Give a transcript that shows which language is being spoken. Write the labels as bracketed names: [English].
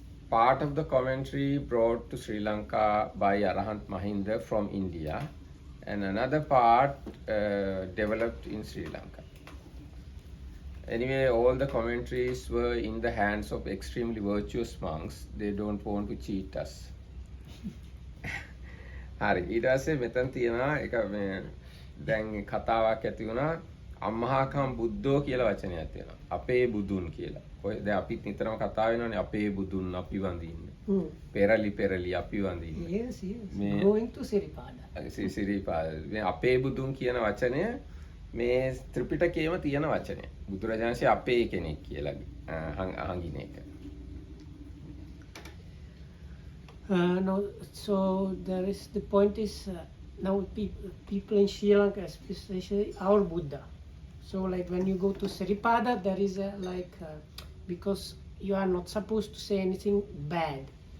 [English] Part of the commentary brought to Sri Lanka by Arahant Mahinda from India, and another part developed in Sri Lanka. Anyway, all the commentaries were in the hands of extremely virtuous monks. They don't want to cheat us. [Sinhala] හරි ඊට පස්සේ මෙතන තියෙනවා එක මේ දැන් කතාවක් ඇති වුණා අම්මහාකම් බුද්ධෝ කියලා වචනයක් තියෙනවා. අපේ බුදුන් කියලා. ඔය දැන් අපිත් නිතරම කතා වෙනවානේ අපේ බුදුන් අපි වඳින්නේ. පෙරලි පෙරලි අපි වඳින්නේ. [English] Yes, yes. Going to Siripada. [Sinhala] Siripada. මේ අපේ බුදුන් කියන වචනය මේ ත්‍රිපිටකයේම තියෙන වචනය. බුදුරජාණන්සේ අපේ කෙනෙක් කියලා හංගින එක. [English] No, so there is the point is now people in Sri Lanka, especially our Buddha. So like when you go to Siripada, there is a because you are not supposed to say anything bad.